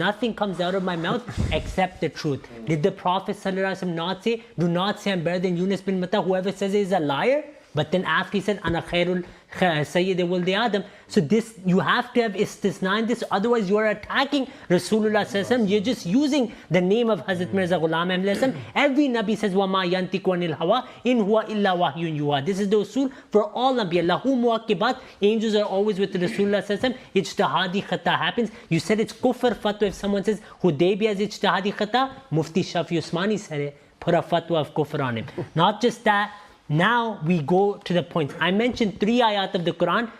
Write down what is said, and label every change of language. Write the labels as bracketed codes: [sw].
[en] Nothing comes out of my mouth except the truth. Did the Prophet ﷺ not say, do not say I'm better than Yunus bin Matta, whoever says it is a liar? But then after he said, [ar] Ana khairul Sayyid Waldi Adam. [en] So this, you have to have istisna in this, otherwise you are attacking Rasulullah ﷺ. You're just using the name of Hazrat Mirza Ghulam Ahmad ﷺ. Every Nabi says, [ar] وَمَا يَنْتِقُ عَنِ الْهَوَىٰ إِنْ هُوَ إِلَّا وَحْيٌ يُوحَىٰ. [en] This is the usul for all Nabi. [ar] Lahu muwakkibat. [en] Angels are always with the Rasulullah ﷺ. Ijtihadi khata happens. You said it's kufr fatwa if someone says Hudaybiya has ijtihadi khata. Mufti Shafi Usmani said it. Put a fatwa of kufr on him. Not just that. Now we go to the points. I mentioned 3 ayat of the Quran.